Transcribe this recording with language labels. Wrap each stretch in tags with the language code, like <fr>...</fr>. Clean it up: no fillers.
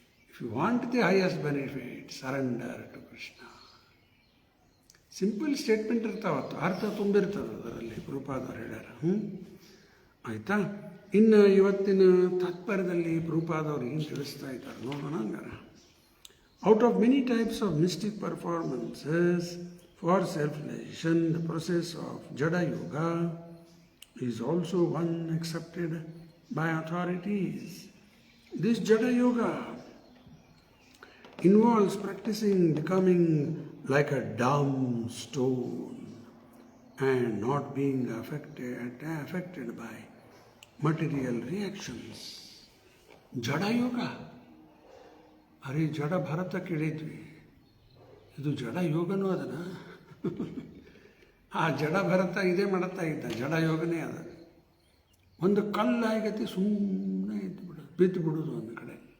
<en>If you want the highest benefit, surrender to Krishna.</en> <kn>Simple statement ಇರ್ತಾವತ್ತು, ಅರ್ಥ ತುಂಬಿರ್ತದೆ ಅದರಲ್ಲಿ, ಪ್ರಭುಪಾದವ್ರು ಹೇಳ್ಯಾರ. ಆಯಿತಾ? ಇನ್ನು ಇವತ್ತಿನ ತಾತ್ಪರ್ಯದಲ್ಲಿ ಪ್ರಭುಪಾದವ್ರು ಏನು ತಿಳಿಸ್ತಾ ಇದ್ದಾರೆ ನೋಡೋಣ ಹಂಗಾರ.</kn> <en>Out of many types of mystic performances for self-realization, the process of Jada Yoga is also one accepted by authorities. This Jada Yoga involves practicing becoming like a dumb stone and not being affected by material reactions. Jada Yoga.</en> <kn>ಅರೆ ಜಡ ಭರತ ಕೇಳಿದ್ವಿ, ಇದು ಜಡ ಯೋಗನೂ ಅದನ. ಆ ಜಡ ಭರತ ಇದೇ ಮಾಡುತ್ತಾ ಇದ್ದ, ಜಡ ಯೋಗನೇ ಅದ. ಒಂದು ಕಲ್ಲಾಗತಿ ಸುಮ್ಮನೆ ಬಿದ್ದು ಬಿಡೋದು ಒಂದು ಕಡೆ.</kn>